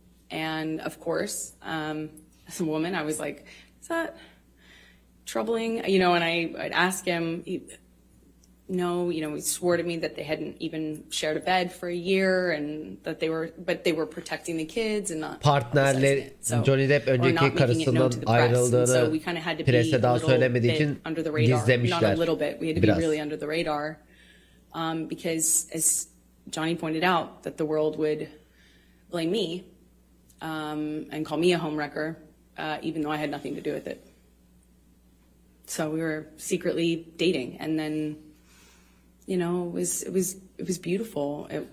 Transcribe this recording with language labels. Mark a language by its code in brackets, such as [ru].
[en] And of course, as a woman, I was like, is that troubling? You know, and I'd ask him, no, you know, he swore to me that they hadn't even shared a bed for a year, and that they were protecting the kids and not [tr] Partnerler Johnny Depp önceki karısından ayrıldığını presse daha söylemediği için gizlemişler. [en] Not a little bit. We had to [tr] Biraz. [en] be really under the radar, because as Johnny pointed out, that the world would blame me and call me a homewrecker, even though I had nothing to do with it. So we were secretly dating, and then, you know, it was beautiful.